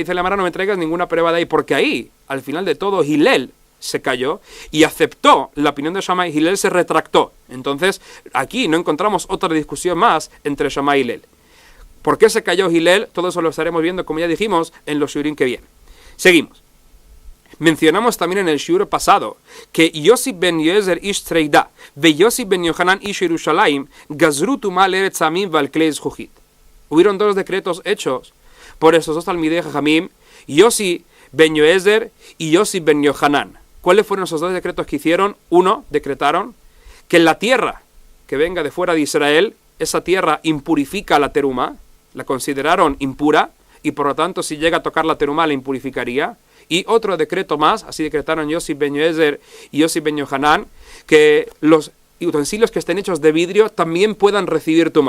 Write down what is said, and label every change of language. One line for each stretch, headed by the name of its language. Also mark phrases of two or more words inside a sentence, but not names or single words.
Spanish: Dice la Gemara, no me traigas ninguna prueba de ahí, porque ahí, al final de todo, Hillel se cayó y aceptó la opinión de Shammai. Hillel se retractó. Entonces, aquí no encontramos otra discusión más entre Shammai y Hillel. ¿Por qué se cayó Hillel? Todo eso lo estaremos viendo, como ya dijimos, en los shiurim que vienen. Seguimos. Mencionamos también en el shiur pasado que
Hebrew: יוסי בן יועזר איש צרדה ויוסי בן יוחנן איש ירושלים גזרו טומאה על ארץ העמים ועל כלי זכוכית.
Spanish: Hubieron 2 decretos hechos por esos 2
Hebrew: תלמידי חכמים,
Spanish: Yossi ben Yoezer y Yossi ben Yohanan. ¿Cuáles fueron esos 2 decretos que hicieron? Uno, decretaron que en la tierra que venga de fuera de Israel, esa tierra impurifica la teruma, la consideraron impura, y por lo tanto si llega a tocar la teruma la impurificaría. Y otro decreto más, así decretaron Yossi ben Yoezer y Yossi ben Yohanan, que los utensilios que estén hechos de vidrio también puedan recibir tumá.